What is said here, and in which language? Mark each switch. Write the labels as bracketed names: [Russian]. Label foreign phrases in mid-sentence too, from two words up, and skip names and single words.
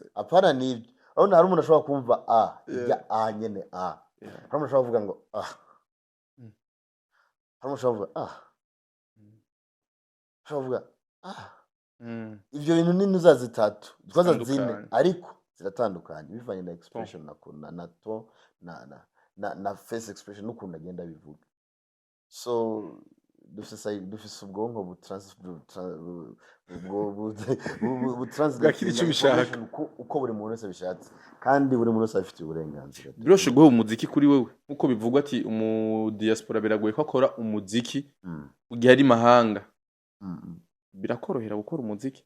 [Rundi] apana nibyo urabona hari umuntu ashobora kumva ijya nyene hari umuntu ashobora kuvuga ngo hari umuntu ashobora kuvuga ashobora kuvuga ivyo bintu ni nuza zitatu twaza zine ariko ziratandukanye bivanye na expression na to na [English] face expression [Rundi] n'ukuntu agenda bivuga so dufise ubwonko bwakira icyo bishaka uko buri muntu wese bishatse kandi buri muntu wese afite uburenganzira biroshe guha umuziki kuri wewe nkuko bivugwa ati diaspora biragoye ko akora umuziki ugiye ari mahanga birakorohera gukora umuziki